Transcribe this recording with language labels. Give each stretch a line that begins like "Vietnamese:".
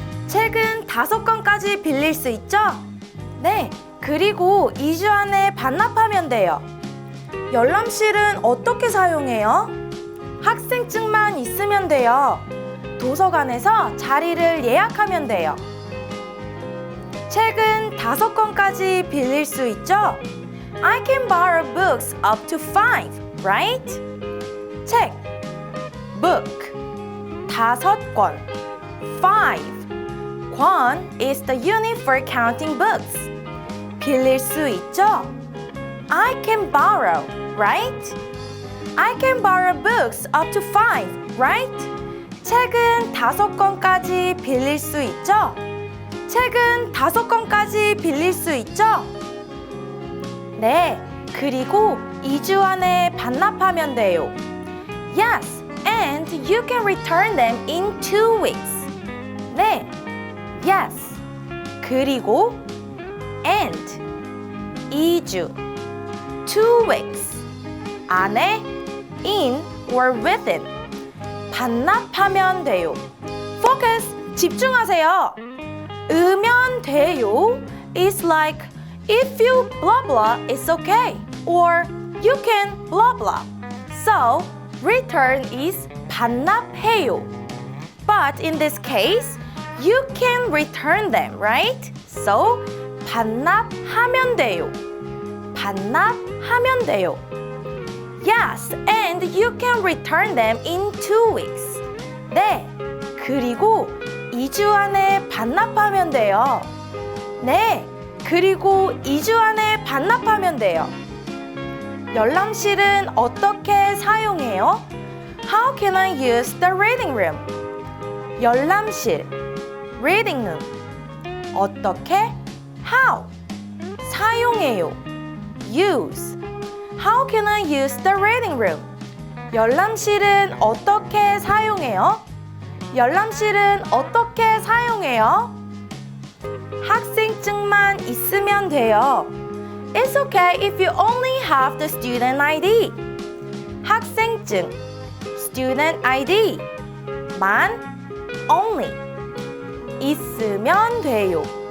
Korean: 책은 5권까지 빌릴 수 있죠? 네, 그리고 2주 안에 반납하면 돼요. 열람실은 어떻게 사용해요? 학생증만 있으면 돼요. 도서관에서 자리를 예약하면 돼요. 책은 5권까지 빌릴 수 있죠?
English: I can borrow books up to 5, right?
Korean: 책,
English: book,
Korean: 5권, 5.
English: 권 is the unit for counting books.
Korean: 빌릴 수 있죠?
English: I can borrow, right? I can borrow books up to 5, right?
Korean: 책은 5권까지 빌릴 수 있죠? 책은 5권까지 빌릴 수 있죠? 네, 그리고 2주 안에 반납하면 돼요.
English: Yes, and you can return them in 2 weeks.
Korean: 네,
English: yes,
Korean: 그리고
English: and
Korean: 2주
English: 2 weeks
Korean: 안에
English: in or within
Korean: 반납하면 돼요.
English: Focus,
Korean: 집중하세요. 으면 돼요
English: is like if you blah blah it's okay or you can blah blah. So return is
Korean: 반납해요.
English: But in this case you can return them, right?
Korean: So 반납하면 돼요. 반납하면 돼요.
English: Yes, and you can return them in 2 weeks.
Korean: 네, 그리고 2주 안에 반납하면 돼요. 네, 그리고 2주 안에 반납하면 돼요. 열람실은 어떻게 사용해요?
English: How can I use the reading room? 열람실, reading room.
Korean: 어떻게?
English: How?
Korean: 사용해요.
English: Use. How can I use the reading room?
Korean: 열람실은 어떻게 사용해요? 열람실은 어떻게 사용해요? 학생증만 있으면 돼요.
English: It's okay if you only have the student ID.
Korean: 학생증,
English: student ID
Korean: 만
English: only
Korean: 있으면 돼요.